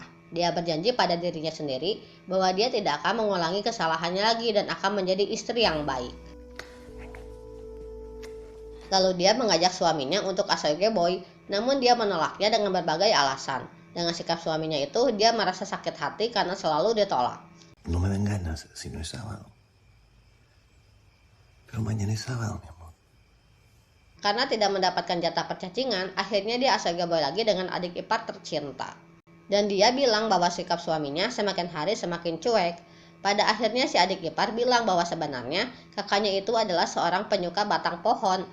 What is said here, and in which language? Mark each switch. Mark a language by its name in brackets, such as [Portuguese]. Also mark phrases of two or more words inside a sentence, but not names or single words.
[Indonesian] Dia berjanji pada dirinya sendiri bahwa dia tidak akan mengulangi kesalahannya lagi dan akan menjadi istri yang baik. Lalu dia mengajak suaminya untuk asyageboy, namun dia menolaknya dengan berbagai alasan. Dengan sikap suaminya itu, dia merasa sakit hati karena selalu ditolak. [Spanish] No me dan ganas si no es sábado. Pero mañana es sábado, mi amor. [Indonesian] Karena tidak mendapatkan jatah percacingan, akhirnya dia asyageboy lagi dengan adik ipar tercinta. Dan dia bilang bahwa sikap suaminya semakin hari semakin cuek. Pada akhirnya si adik ipar bilang bahwa sebenarnya kakaknya itu adalah seorang penyuka batang pohon.